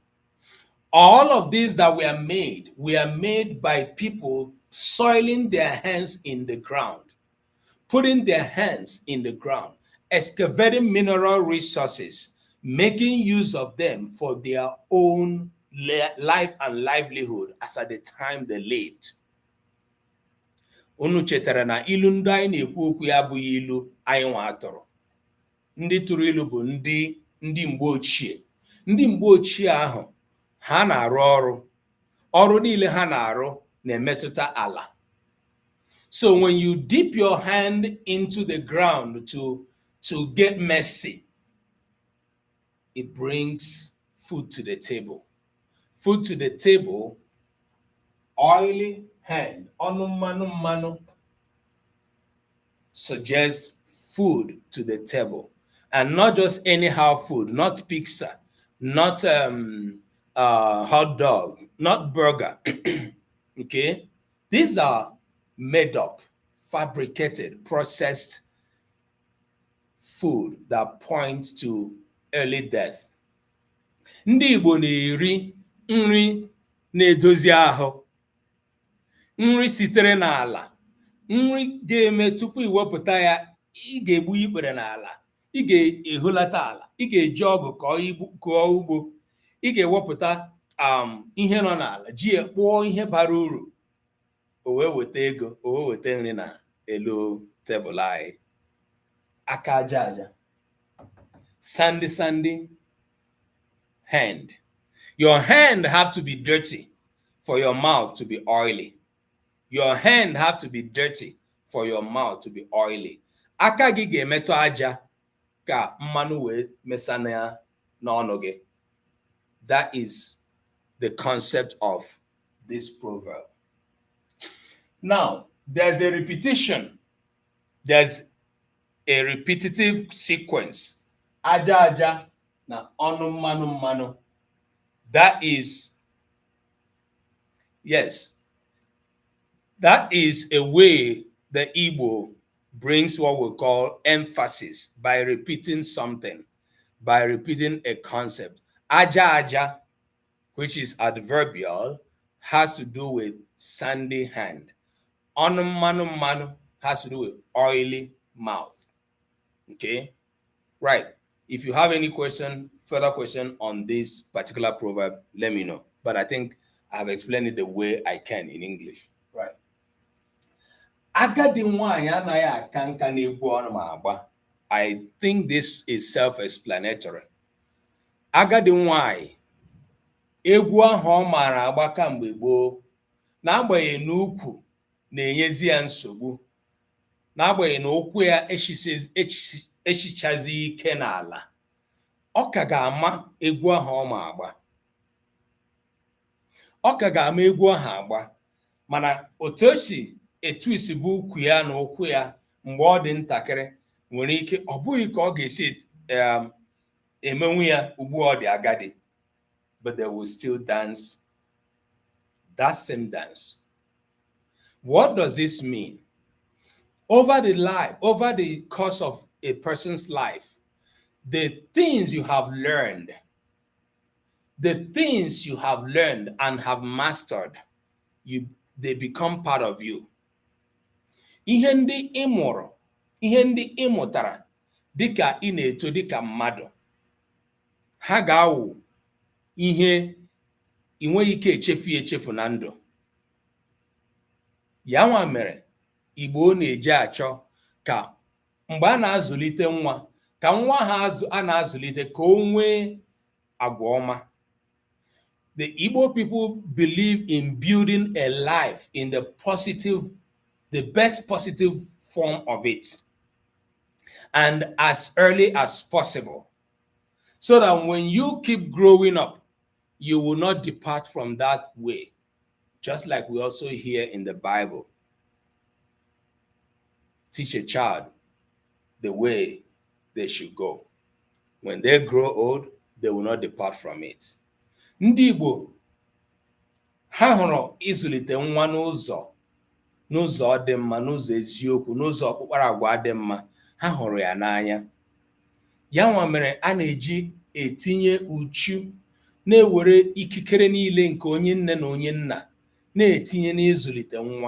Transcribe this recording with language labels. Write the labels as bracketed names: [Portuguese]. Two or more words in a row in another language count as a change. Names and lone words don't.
[English] All of these that were made by people soiling their hands in the ground, putting their hands in the ground, excavating mineral resources, making use of them for their own life and livelihood as at the time they lived. [Igbo] Unu chetara na ilu ndị anyị na-ekwu okwu ya abụghị ilu anyị nwa atọrọ. Ndị tụrụ ilu bụ ndị mgbe ochie. Ndị mgbe ochie ahụ ha na-arụ ọrụ niile ha na-arụ na-emetụta ala. [English] So when you dip your hand into the ground to get mercy, it brings food to the table. Food to the table, oily hand, manu, suggests food to the table. And not just anyhow food, not pizza, not hot dog, not burger. Okay? These are made up, fabricated, processed food that points to early death. [Igbo] Ndị Igbo na-eri nri na-edozi ahụ, nri sitere n'ala, nri ga-eme tupu iwepụta ya, ị ga-egbu ikpere n'ala, ị ga-ehulata ala, ị ga-eji ọgụ kọọ ugbo, ị ga-ewepụta ihe nọ n'ala, ji kpụọ ihe bara uru, o wee weta ego, o wee weta nri na elu tebụl anyị. Aka aja aja, [English] sandy hand. Your hand have to be dirty for your mouth to be oily. Your hand have to be dirty for your mouth to be oily. [Igbo] Aka gị ga-emetụ aja ka mmanụ wee mesana ya n'ọnụ gị. [English] That is the concept of this proverb. Now, there's a repetition. There's a repetitive sequence. [Igbo] Aja aja na ọnụ mmanụ. [English] That is, yes, that is a way the Igbo brings what we call emphasis by repeating something, by repeating a concept. [Igbo] Aja aja, [English] which is adverbial, has to do with sandy hand. [Igbo] Ọnụ mmanụ mmanụ [English] has to do with oily mouth. Okay? Right. If you have any further question on this particular proverb, let me know. But I think I've explained it the way I can in English. Right. [Igbo] Agadi nwaanyị anaghị aka nka na-egwu ọnụ ma agba. [English] I think this is self-explanatory. [Igbo] Agadi nwaanyị, egwu ahụ ọ maara agba kamgbe gboo, n'agbanyeghị na ukwu na-enyezi ya nsogbu, n'agbanyeghị na ụkwụ ya echichazi ike n'ala, ọ ka ga-ama egwu ahụ ọ ma agba. Ọ ka ga-ama egwu ahụ agba, mana otu etu isi bụ ukwu ya na ụkwụ ya mgbe ọ dị ntakịrị nwere ike ọ bụghị ka ọ ga-esi emenwu ya ugbu ọ dị agadi, [English] but they will still dance that same dance. What does this mean? Over the course of a person's life, the things you have learned and have mastered, they become part of you. [Igbo] Ihe ndị ị mụrụ, ihe ndị ị mụtara dịka ị na-eto dịka mmadụ, ha ga-awụ ihe ị nweghị ike echefu na ndụ. Ya nwa mere Igbo na-eji achọ ka mgbe a na-azụlite nwa, ka nwa ha a na-azụlite ka o nwee agwa ọma. [English] The Igbo people believe in building a life in the best positive form of it, and as early as possible, so that when you keep growing up, you will not depart from that way. Just like we also hear in the Bible, teach a child the way they should go. When they grow old, they will not depart from it. [Igbo] Ndị Igbo ha hụrụ ịzụlite nwa n'ụzọ dị mma, n'ụzọ eziokwu, n'ụzọ ọkpụkpara agwa dị mma, ha hụrụ ya n'anya. Ya nwa mere a na-eji etinye uchu, na-ewere ikikere niile nke onye nne na onye nna na-etinye n'ịzụlite nwa.